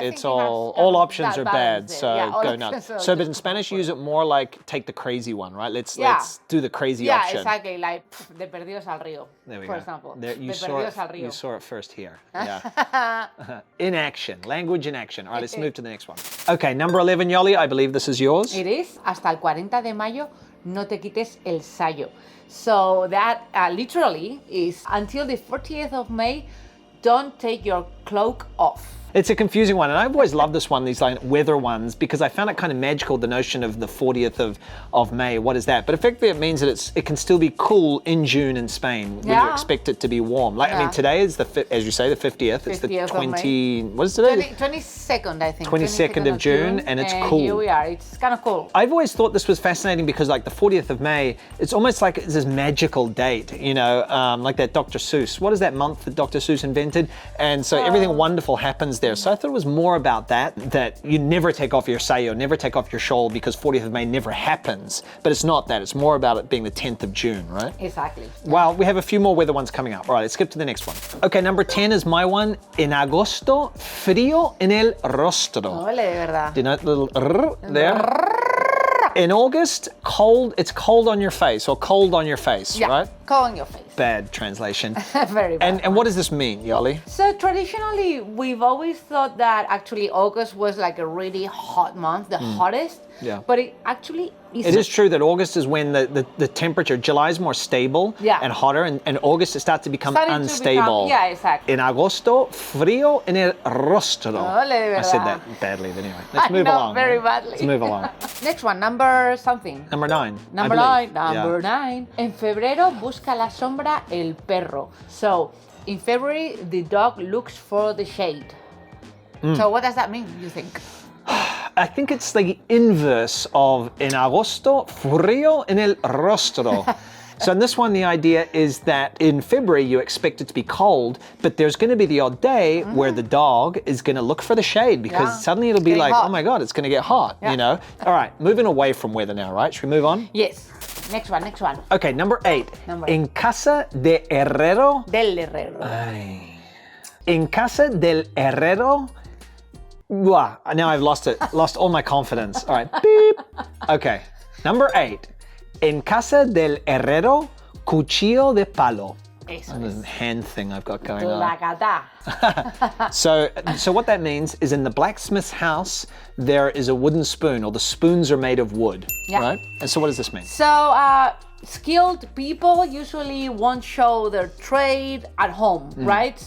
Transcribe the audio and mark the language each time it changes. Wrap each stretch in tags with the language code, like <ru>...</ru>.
<en>It's all options are bad, so go nuts. So but in Spanish you use it more like take the crazy one, right? Let's do the crazy option. Yeah, exactly. Like</en> <es>de perdidos al río,</es> <en>there we for go. example. There, you you saw it first here. Yeah. In action, language in action. All right, let's move to the next one. Okay, number 11, Yoli, I believe this is yours. It is.</en> <es>Hasta el 40 de mayo, no te quites el sayo.</es> <en>So that literally is until the 40th of May, don't take your cloak off. It's a confusing one, and I've always loved this one, these like weather ones, because I found it kind of magical, the notion of the 40th of May. What is that? But effectively it means that it can still be cool in June in Spain when you expect it to be warm. Like I mean, today is as you say, the 50th. It's the 20. What is today? 22nd, I think. 22nd of June, and it's cool. Here we are. It's kind of cool. I've always thought this was fascinating because, like the 40th of May, it's almost like it's this magical date. Like that Dr. Seuss. What is that month that Dr. Seuss invented? And so everything wonderful happens there. So I thought it was more about that you never take off your sayo, never take off your shawl because 40th of May never happens. But it's not that. It's more about it being the 10th of June, right? Exactly. Well, we have a few more weather ones coming up. All right, let's skip to the next one. Okay, number 10 is my one.</en> <es>En agosto, frío en el rostro. Ole, de verdad.</es> <en>Do you know the little there? In August, cold, it's cold on your face or cold on your face, right? Go on your face. Bad translation. Very bad. And what does this mean, Yoli? So traditionally, we've always thought that actually August was like a really hot month, the hottest. Yeah. But it actually isn't. It is true that August is when the temperature, July is more stable and hotter, and August it starts to become unstable. Yeah, exactly.</en> <es>En agosto, frío en el rostro. Ole,</es> <en>I said that badly, but anyway. Let's move along. Very badly. Let's move along. Next one, number something. Number 9. Number 9.</en> <es>En febrero busca la sombra el perro.</es> <en>So, in February, the dog looks for the shade. So what does that mean, you think? I think it's the inverse of</en> <es>en agosto, frío en el rostro.</es> <en>So in this one, the idea is that in February, you expect it to be cold, but there's going to be the odd day where the dog is going to look for the shade because suddenly it'll be like, hot. Oh my God, it's going to get hot, you know? All right, moving away from weather now, right? Should we move on? Yes. Next one. Okay, number 8.</en> <es>En casa de herrero. Del herrero. Ay. En casa del herrero.</es> <en>Wow, now I've lost all my confidence. All right, beep. Okay, number 8.</en> <es>En casa del herrero, cuchillo de palo. Eso</es> <en>This</en> <es>es.</es> <en>hand thing I've got going on.</en> <es>La gata.</es> <en>So what that means is in the blacksmith's house, there is a wooden spoon, or the spoons are made of wood, right? And so what does this mean? So, skilled people usually won't show their trade at home, right?</en>